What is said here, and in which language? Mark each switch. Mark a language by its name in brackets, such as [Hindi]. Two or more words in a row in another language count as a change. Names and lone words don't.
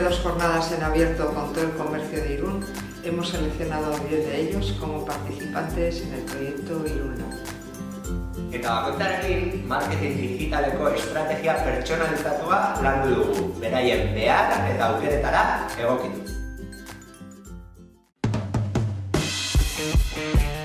[Spanish] jornadas en abierto con todo el comercio de Irún, hemos seleccionado a 10 de ellos como participantes en el proyecto Irún Lab. [Basque] Eta bakoitzarekin marketing digitaleko estrategia pertsonalizatua landu dugu, beraien behar eta aukeretara egokituz.